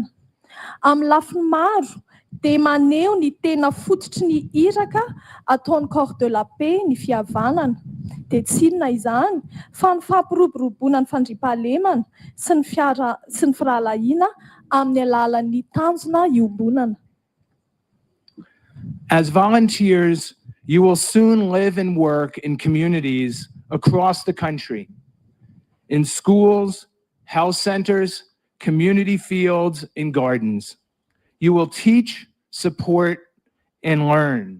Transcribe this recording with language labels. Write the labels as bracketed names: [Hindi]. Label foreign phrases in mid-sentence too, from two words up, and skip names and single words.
[Malagasy] Amin'ny lafiny maro dia maneho ny tena fototry ny iraka ataon'ny [French] corps de la paix [Malagasy] ny fihavanana. Dia tsy inona izany fa ny fampiroboroboana ny fandriam-pahalemana sy ny firahalahiana amin'ny alalan'ny tanjona iombonana. [English] As volunteers, you will soon live and work in communities across the country, in schools, health centers, community fields, and gardens. You will teach, support, and learn.